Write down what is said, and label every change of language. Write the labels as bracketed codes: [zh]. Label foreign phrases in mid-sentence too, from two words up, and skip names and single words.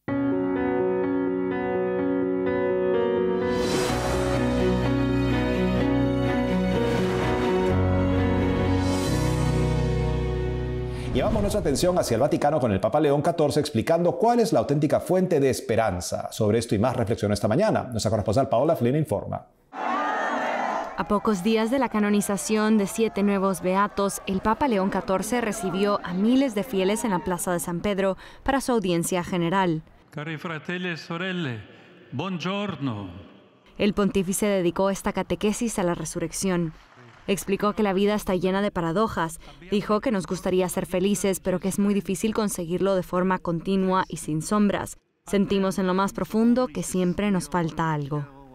[es] Llevamos nuestra atención hacia el Vaticano con el Papa León XIV explicando cuál es la auténtica fuente de esperanza. Sobre esto y más reflexión esta mañana. Nuestra corresponsal Paola Flynn informa. A pocos días de la canonización de 7 nuevos beatos, el Papa León XIV recibió a miles de fieles en la Plaza de San Pedro para su audiencia general. [it] Cari fratelli e sorelle, buongiorno. [es] El pontífice dedicó esta catequesis a la resurrección. Explicó que la vida está llena de paradojas. Dijo que nos gustaría ser felices, pero que es muy difícil conseguirlo de forma continua y sin sombras. Sentimos en lo más profundo que siempre nos falta algo.